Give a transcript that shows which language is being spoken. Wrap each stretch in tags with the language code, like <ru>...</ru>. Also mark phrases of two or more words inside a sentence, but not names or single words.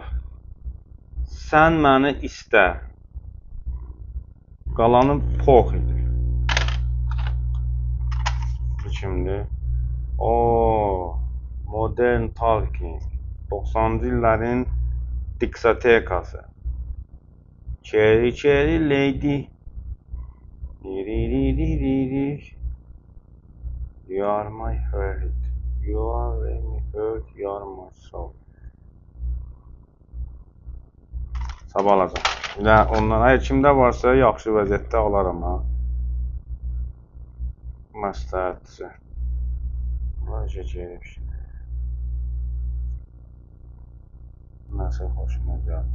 <az>Sən məni istə. Qalanı pox edir. Bu kimdir? Modern Talking. 90-cı illərin diskotekası. Cherry Cherry Lady.</az> <en>You are my heart. You are my heart. You are my soul.</en> <az>Sabah alacam. Ondan əgər kimdə varsa yaxşı vəziyyətdə alaram ha. Məsləhətçi. Necə gəlib şimdi. Nəsə xoşuma gəldi.</az>